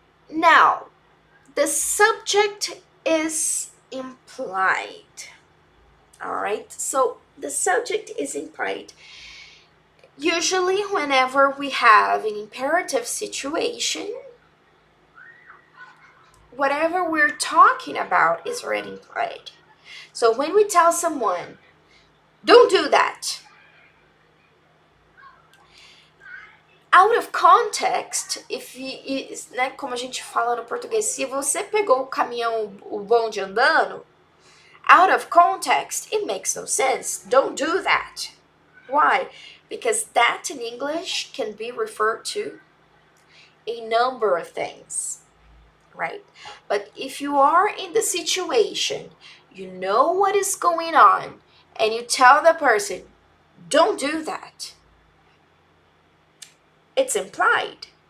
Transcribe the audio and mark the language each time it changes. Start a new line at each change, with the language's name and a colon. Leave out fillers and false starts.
English: Now, the subject is implied. All right? So the subject is implied. Usually, whenever we have an imperative situation, whatever we're talking about is already implied. So when we tell someone, don't do that, out of context,
Portuguese: né, como a gente fala no português, se você pegou o caminhão, o bonde andando,
English: out of context, it makes no sense. Don't do that. Why? Because that in English can be referred to a number of things, right? But if you are in the situation, you know what is going on, and you tell the person, don't do that, it's implied.